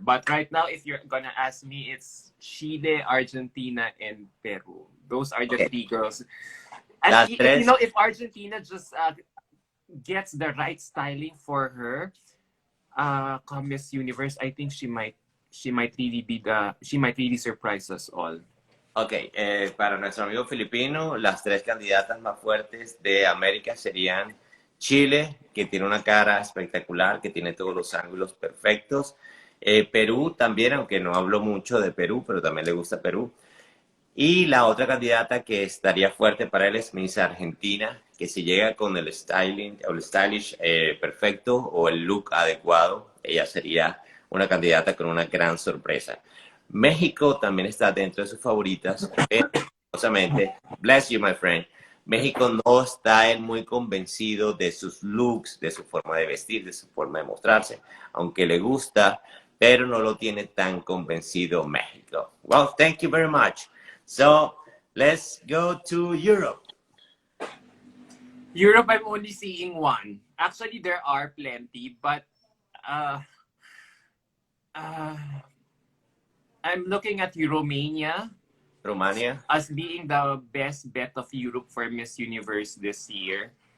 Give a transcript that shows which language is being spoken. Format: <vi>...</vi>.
<en>But right now, if you're gonna ask me, it's Chile, Argentina, and Peru. Those are the three girls. And if Argentina just gets the right styling for her, come Miss Universe, I think she might really surprise us all.</en> <es>Ok, para nuestro amigo filipino, las 3 candidatas más fuertes de América serían Chile, que tiene una cara espectacular, que tiene todos los ángulos perfectos. Perú también, aunque no hablo mucho de Perú, pero también le gusta Perú. Y la otra candidata que estaría fuerte para él es Miss Argentina, que si llega con el styling o el stylish perfecto o el look adecuado, ella sería una candidata con una gran sorpresa. México también está dentro de sus favoritas, pero lastimosamente,</es> <en>bless you, my friend,</en> <es>México no está muy convencido de sus looks, de su forma de vestir, de su forma de mostrarse, aunque le gusta, pero no lo tiene tan convencido México.</es> <en>Well, thank you very much. So, let's go to Europe. Europe, I'm only seeing one. Actually, there are plenty, but uh, I'm looking at Romania as being the best bet of Europe for Miss Universe this year.</en>